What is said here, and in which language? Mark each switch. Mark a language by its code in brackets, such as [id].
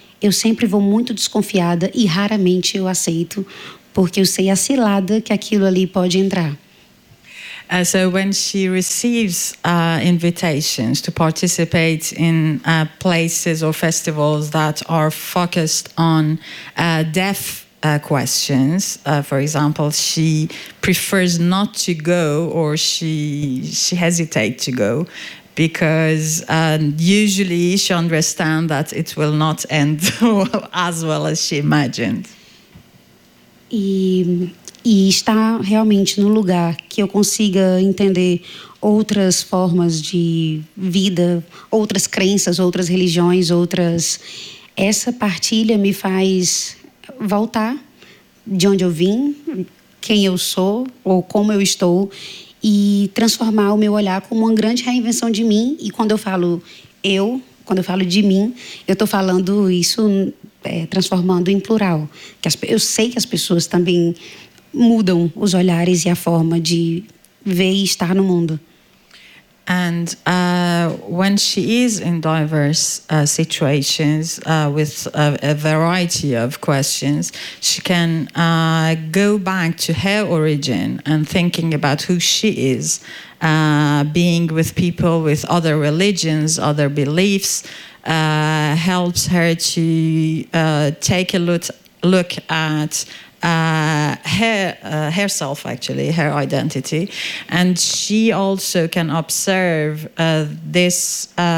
[pt] eu sempre vou muito desconfiada e raramente eu aceito, porque eu sei a cilada que aquilo ali pode entrar. [en] So when she receives invitations to participate in places or festivals that are focused on deaf questions, for example, she prefers not to go, or she hesitates to go, because usually she understands that it will not end as well as she imagined. [pt] E está realmente no lugar que eu consiga entender outras formas de vida, outras crenças, outras religiões, outras... Essa partilha me faz voltar de onde eu vim, quem eu sou ou como eu estou, e transformar o meu olhar como uma grande reinvenção de mim. E quando eu falo eu, quando eu falo de mim, eu estou falando isso transformando em plural. Eu sei que as pessoas também mudam os olhares e a forma de ver e estar no mundo. [en] And when she is in diverse situations with a variety of questions, she can go back to her origin and thinking about who she is, being with people with other religions, other beliefs, helps her to take a look at herself, actually, her identity, and she also can observe this